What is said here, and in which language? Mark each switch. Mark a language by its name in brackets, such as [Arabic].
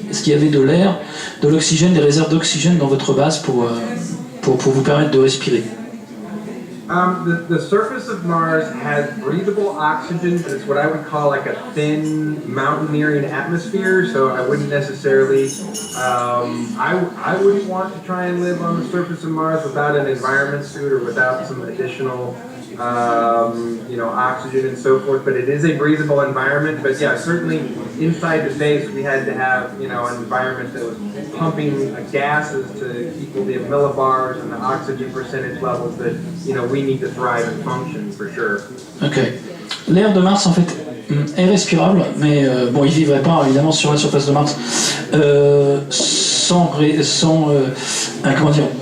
[French] Est-ce qu'il y avait de l'air, de l'oxygène, des réserves d'oxygène dans votre base pour vous permettre de respirer? [English] The surface of Mars has breathable oxygen, but it's what I would call like a thin mountaineering atmosphere. So I wouldn't necessarily, I wouldn't want to try and live on the surface of Mars without an environment suit or without some additional, oxygen and so forth. But it is a breathable environment. But yeah, certainly inside the base we had to have, an environment that was pumping gases to equal the millibars and the oxygen percentage levels that, we need to thrive and function for sure. Ok. [French] L'air de Mars en fait est respirable, mais bon, il vivrait pas évidemment sur la surface de Mars comment dire.